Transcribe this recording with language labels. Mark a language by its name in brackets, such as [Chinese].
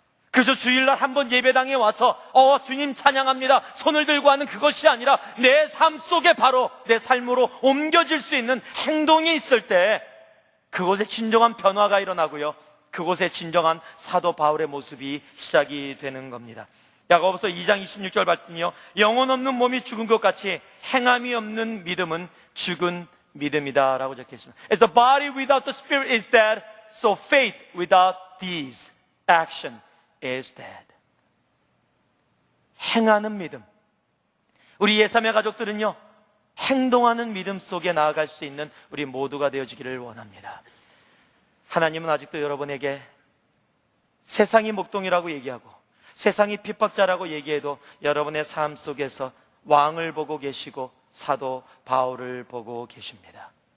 [Korean] 그래서 주일날 한번 예배당에 와서 주님 찬양합니다, 손을 들고 하는 그것이 아니라 내 삶 속에 바로 내 삶으로 옮겨질 수 있는 행동이 있을 때 그곳에 진정한 변화가 일어나고요, 그곳에 진정한 사도 바울의 모습이 시작이 되는 겁니다. 야고보서 2장 26절 말씀이요, 영혼 없는 몸이 죽은 것 같이 행함이 없는 믿음은 죽은 믿음이다 라고 적혀 있습니다. [English] As the body without the spirit is dead, so faith without deeds, action is dead. [Korean] 행하는 믿음, 우리 예삼의 가족들은요, 행동하는 믿음 속에 나아갈 수 있는 우리 모두가 되어지기를 원합니다. 하나님은 아직도 여러분에게 세상이 목동이라고 얘기하고 세상이 핍박자라고 얘기해도 여러분의 삶 속에서 왕을 보고 계시고 사도 바울을 보고 계십니다.